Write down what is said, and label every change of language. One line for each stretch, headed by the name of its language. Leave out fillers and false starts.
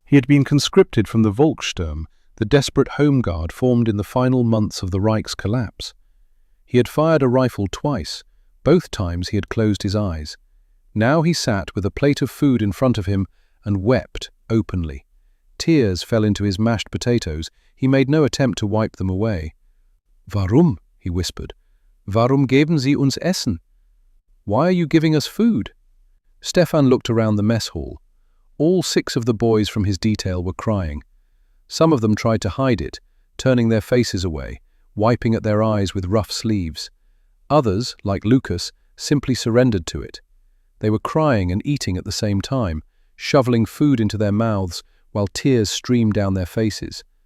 English: He had been conscripted from the Volkssturm, the desperate home guard formed in the final months of the Reich's collapse. He had fired a rifle twice. Both times he had closed his eyes. Now he sat with a plate of food in front of him and wept openly. Tears fell into his mashed potatoes. He made no attempt to wipe them away. "Warum?" he whispered.
German: "Warum geben Sie uns Essen?
English: Why are you giving us food?" Stefan looked around the mess hall. All 6 of the boys from his detail were crying. Some of them tried to hide it, turning their faces away, wiping at their eyes with rough sleeves. Others, like Lucas, simply surrendered to it. They were crying and eating at the same time, shoveling food into their mouths while tears streamed down their faces.